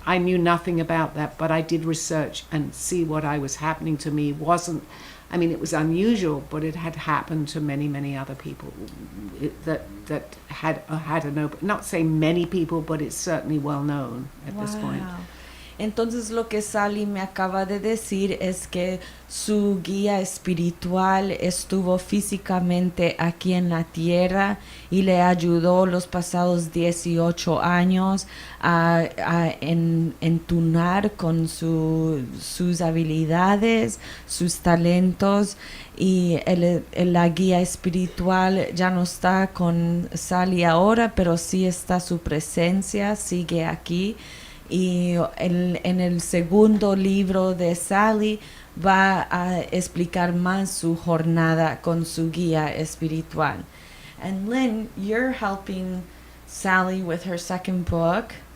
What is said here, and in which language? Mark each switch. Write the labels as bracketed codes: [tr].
[en] I knew nothing about that, but I did research and see what was happening to me. It was unusual, but it had happened to many, many other people that had an open, not say many people, but it's certainly well known at this point. [es] Entonces lo que Sally me acaba de decir es que su guía espiritual estuvo físicamente aquí en la tierra y le ayudó los pasados 18 años a entunar con sus habilidades, sus talentos, y la guía espiritual ya no está con Sally ahora, pero sí está su presencia, sigue aquí. Y en el segundo libro de Sally va a explicar más su jornada con su guía espiritual. [en] And Lynn, you're helping Sally with her second book.